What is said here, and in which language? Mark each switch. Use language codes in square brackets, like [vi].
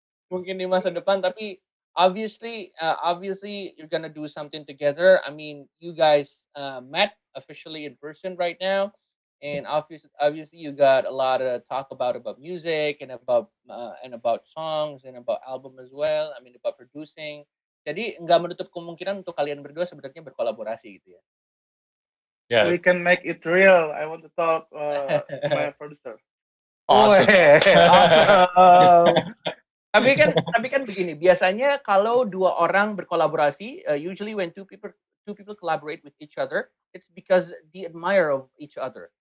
[id] Mungkin di masa depan, tapi [en] obviously you're gonna do something together. I mean, you guys met officially in person right now, and obviously you got a lot of talk about music and about songs and about album as well. I mean, about producing. [id] Jadi nggak menutup kemungkinan untuk kalian berdua sebenarnya berkolaborasi gitu ya. [en] Yeah. We can make it real. I want to talk to my producer. Awesome. Awesome. [id] tapi kan begini, biasanya kalau dua orang berkolaborasi, [en] usually when two people collaborate with each other, it's because they admire of each other.